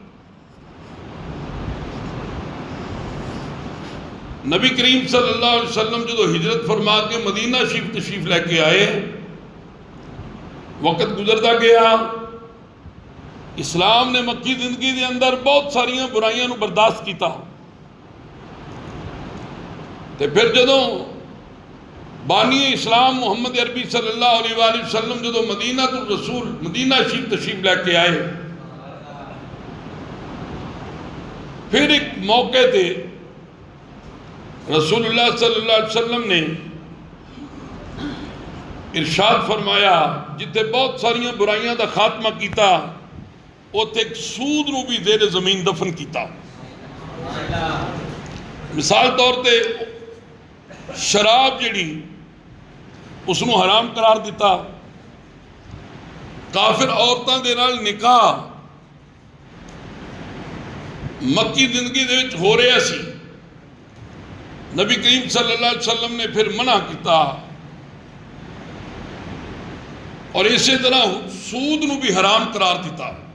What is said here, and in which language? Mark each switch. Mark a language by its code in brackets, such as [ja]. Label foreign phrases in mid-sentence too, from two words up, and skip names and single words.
[pa] نبی کریم [ar] صلی اللہ علیہ وسلم [pa] جدو ہجرت فرما کے مدینہ شریف تشریف لے کے آئے، وقت گزرتا گیا، اسلام نے مکی زندگی دے اندر بہت ساریاں برائیاں نو برداشت کیتا۔ تے پھر جدو بانی اسلام محمد عربی [ar] صلی اللہ علیہ وآلہ وسلم [pa] جدو مدینہ الرسول مدینہ شریف تشریف لے کے آئے، پھر ایک موقع تے رسول اللہ [ar] صلی اللہ علیہ وسلم [pa] نے ارشاد فرمایا، جتے بہت ساریاں برائیاں دا خاتمہ کیتا، اوتے ایک سود نو بھی زیر زمین دفن کیتا۔ مثال طور تے شراب جڑی اس نو حرام قرار دیتا، کافر عورتاں دے نال نکاح مکی زندگی دے وچ ہو رہا سی، نبی کریم [ar] صلی اللہ علیہ وسلم [pa] نے پھر منع کیتا، اور اسی طرح سود نو بھی حرام قرار دیتا۔